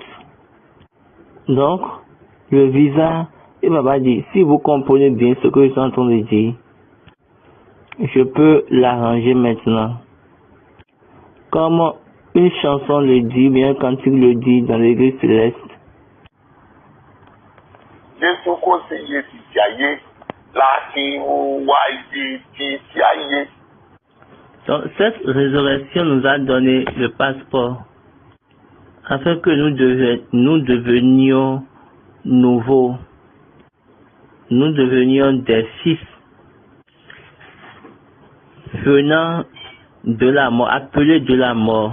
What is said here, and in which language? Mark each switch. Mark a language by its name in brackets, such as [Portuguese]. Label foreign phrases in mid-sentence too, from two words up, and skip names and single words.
[French] Donc, le visa, et Papa dit, si vous comprenez bien ce que je suis en train de dire, je peux l'arranger maintenant. Comme une chanson le dit, bien un cantique le dit dans l'église céleste. [Yoruba] Jésù kò sí iye títí ayé láti mú wá iye títí ayé. [French] Donc, cette résurrection nous a donné le passeport afin que nous devenions nouveaux. Nous devenions des fils venant de la mort, appelés de la mort.